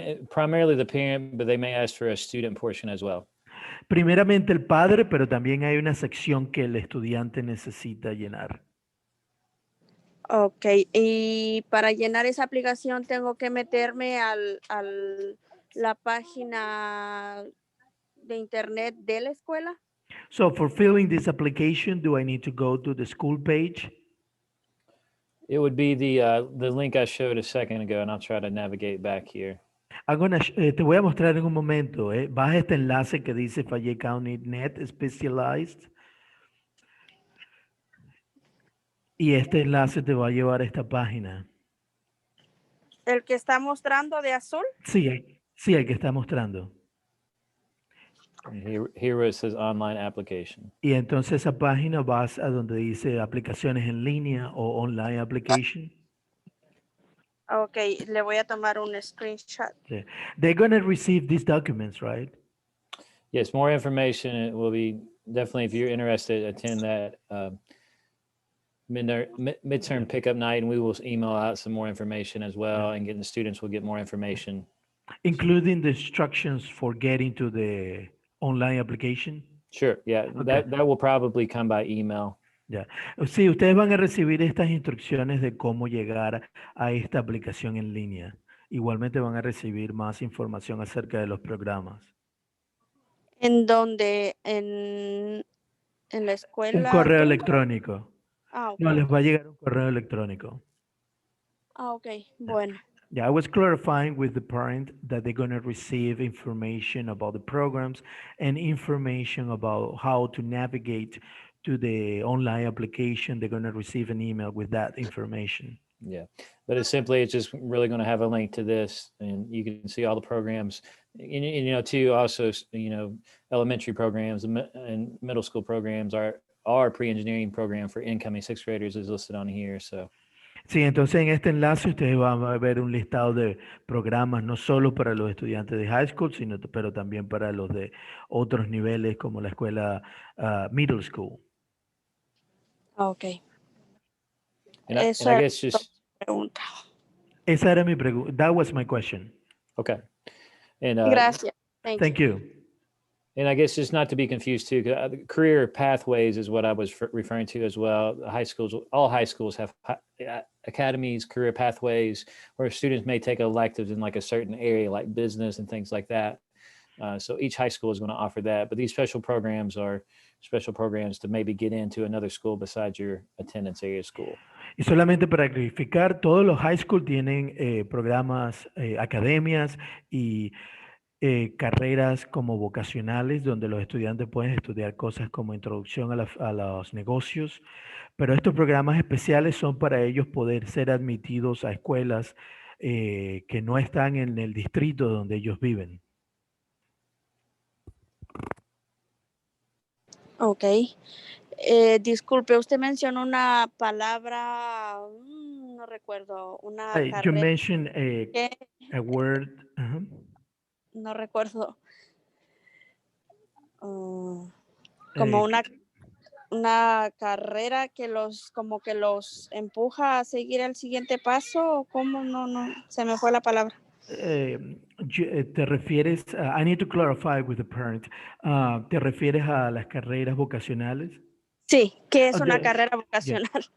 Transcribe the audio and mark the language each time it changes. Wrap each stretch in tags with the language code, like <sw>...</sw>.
<en>Primarily the parent, but they may ask for a student portion as well.</en> <es>Primeramente el padre, pero también hay una sección que el estudiante necesita llenar. Ok, y para llenar esa aplicación tengo que meterme a la página de internet de la escuela.</es> <en>So for filling this application, do I need to go to the school page? It would be the link I showed a second ago, and I'll try to navigate back here.</en> <es>Te voy a mostrar en un momento. Vas a este enlace que dice Fayette County Net Specialized. Y este enlace te va a llevar a esta página. ¿El que está mostrando de azul? Sí, el que está mostrando.</es> <en>Here where it says online application.</en> <es>Y entonces esa página vas a donde dice aplicaciones en línea o</es> <en>online application.</en> <es>Ok, le voy a tomar un screenshot.</es> <en>Yeah. They're going to receive these documents, right? Yes, more information. It will be definitely, if you're interested, attend that midterm pickup night, and we will email out some more information as well, and getting the students will get more information. Including the instructions for getting to the online application. Sure, yeah, Okay. that will probably come by email.</en> <es>Ya. Sí, ustedes van a recibir estas instrucciones de cómo llegar a esta aplicación en línea. Igualmente van a recibir más información acerca de los programas. ¿En dónde? ¿En la Un escuela? correo electrónico. Ah, ok. No, les va a llegar un correo electrónico. Ah, ok, bueno.</es> <en>Yeah, I was clarifying with the parent that they're going to receive information about the programs and information about how to navigate to the online application. They're going to receive an email with that information. Yeah, but it's just really going to have a link to this, and you can see all the programs, and too, also, elementary programs and middle school programs. Our pre-engineering program for incoming sixth graders is listed on here, so.</en> <es>Sí, entonces en este enlace ustedes van a ver un listado de programas no solo para los estudiantes de high school, pero también para los de otros niveles como la escuela middle school. Ok.</es> <en>And I guess just</en> <es>pregunta. Esa era mi pregunta.</es> <en>That was my question. Okay. And</en> <es>Gracias.</es> <en>Thank you. And I guess just not to be confused too, career pathways is what I was referring to as well. All high schools have academies, career pathways, where students may take electives in like a certain area, like business and things like that. So each high school is going to offer that, but these special programs are special programs to maybe get into another school besides your attendance area school.</en> <es>Y solamente para clarificar, todos los high school tienen programas, academias y carreras como vocacionales, donde los estudiantes pueden estudiar cosas como introducción a los negocios, pero estos programas especiales son para ellos poder ser admitidos a escuelas que no están en el distrito donde ellos viven. Ok. Disculpe, usted mencionó una palabra, no recuerdo, una carrera.</es> <en>You mentioned a word.</en> <es>No recuerdo. Como una carrera que como que los empuja a seguir al siguiente paso. ¿Cómo? No, se me fue la palabra. Te refieres,</es> <en>I need to clarify with the parent.</en> <es>¿Te refieres a las carreras vocacionales? Sí, ¿qué es una carrera vocacional?</es>